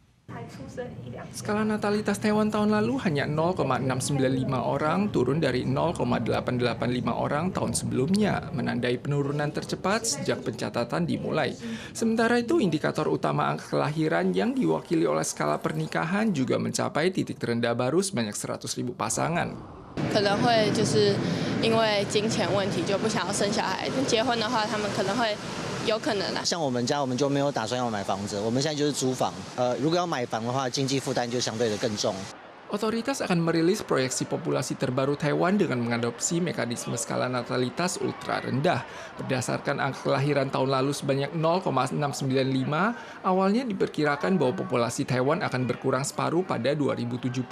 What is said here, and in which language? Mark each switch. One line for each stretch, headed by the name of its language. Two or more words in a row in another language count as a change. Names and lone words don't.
Indonesian: Skala natalitas Taiwan tahun lalu hanya 0,695 orang, turun dari 0,885 orang tahun sebelumnya, menandai penurunan tercepat sejak pencatatan dimulai. Sementara itu, indikator utama angka kelahiran yang diwakili oleh skala pernikahan juga mencapai titik terendah baru sebanyak 100.000 pasangan.
Chinese: 可能会就是因为金钱问题就不想要生小孩，但结婚的话，他们可能会有可能啦。像我们家，我们就没有打算要买房子，我们现在就是租房。如果要买房的话，经济负担就相对的更重。
Indonesian: Otoritas akan merilis proyeksi populasi terbaru Taiwan dengan mengadopsi mekanisme skala natalitas ultra rendah. Berdasarkan angka kelahiran tahun lalu sebanyak 0,695, awalnya diperkirakan bahwa populasi Taiwan akan berkurang separuh pada 2070.